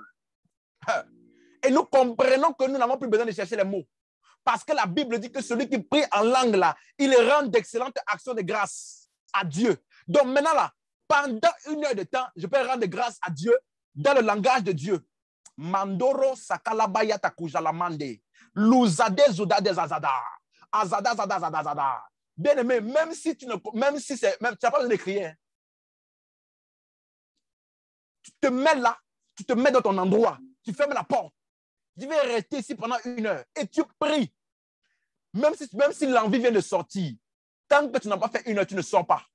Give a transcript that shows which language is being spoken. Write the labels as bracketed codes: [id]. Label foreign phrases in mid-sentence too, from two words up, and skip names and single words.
[fr] Et nous comprenons que nous n'avons plus besoin de chercher les mots. Parce que la Bible dit que celui qui prie en langue, là, il rend d'excellentes actions de grâce à Dieu. Donc maintenant, là, pendant 1 heure de temps, je peux rendre grâce à Dieu Dans le langage de Dieu, Mandoro sakalabaya takujalamande, luzade zudade zazada, azada zada zada zada. Bien aimé, même si tu n'as pas besoin de crier, tu te mets là, tu te mets dans ton endroit, tu fermes la porte. Tu vas rester ici pendant 1 heure et tu pries. Même si l'envie vient de sortir, tant que tu n'as pas fait 1 heure, tu ne sors pas.